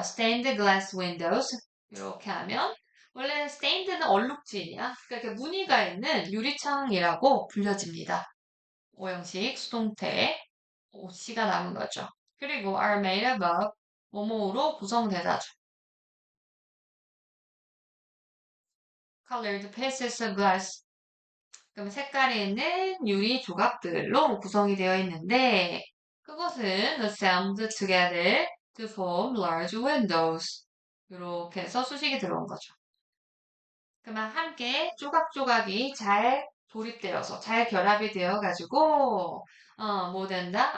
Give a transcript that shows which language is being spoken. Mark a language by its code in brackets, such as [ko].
[en] stained glass windows [ko] 이렇게 하면 원래 stained는 얼룩진이야. 그러니까 이렇게 무늬가 있는 유리창이라고 불려집니다. 오형식 수동태 C가 남은 거죠. 그리고 [en] are made of [ko] 뭐뭐로 구성되다죠. [en] colored pieces of glass. [ko] 그럼 색깔이 있는 유리 조각들로 구성이 되어 있는데 그것은 [en] assembled together to form large windows. [ko] 이렇게 해서 수식이 들어온 거죠. 그러면 함께 조각조각이 잘 조립되어서 잘 결합이 되어 가지고 뭐 된다?